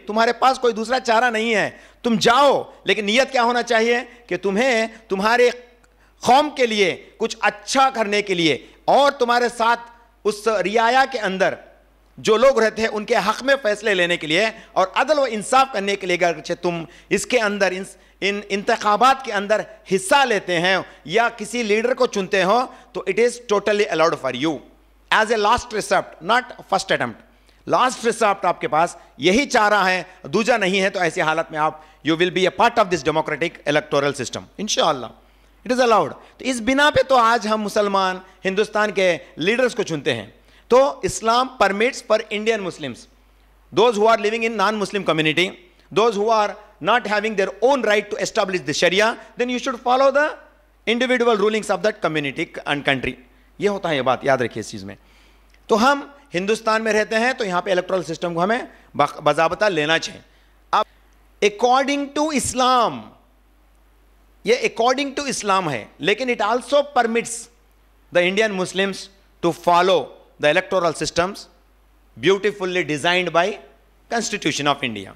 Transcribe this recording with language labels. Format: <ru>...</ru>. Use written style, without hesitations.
<ur>تمہارے پاس کوئی دوسرا چارہ نہیں ہے, تم جاؤ, لیکن نیت کیا ہونا چاہیے کہ تمہیں تمہارے قوم کے لیے کچھ اچھا کرنے کے لیے اور تمہارے ساتھ اس رعایا کے اندر جو لوگ رہتے ہیں ان کے حق میں فیصلے لینے کے لیے اور عدل و انصاف کرنے کے لیے اگرچہ تم اس کے اندر ان انتخابات کے اندر حصہ لیتے ہیں یا کسی لیڈر کو چنتے ہو تو</ur> <en>It is totally allowed for you as a last resort, not first attempt.</en> <ur>Last ریسپٹ آپ کے پاس یہی چارہ ہے, دوجا نہیں ہے. تو ایسی حالت میں آپ</ur> <en>you will be a part of this democratic electoral system</en> <ur>انشاءاللہ.</ur> <en>It is allowed.</en> <ur>تو اس بنا پہ تو آج ہم مسلمان ہندوستان کے لیڈرز کو چنتے ہیں. تو اسلام</ur> <en>permits for Indian Muslims, those who are living in non-Muslim community, those who are not having their own right to establish the Sharia, then you should follow the individual rulings of that community and country.</en> <ur>یہ ہوتا ہے, یہ بات یاد رکھیے اس چیز میں. تو ہم ہندوستان میں رہتے ہیں تو یہاں پہ الیکٹورل سسٹم کو ہمیں باضابطہ لینا چاہیے.</ur> <en>اب according to Islam,</en> <ur>یہ اکارڈنگ ٹو اسلام ہے,</ur> <en>لیکن it also permits the Indian Muslims to follow the electoral systems beautifully designed by Constitution of India.</en>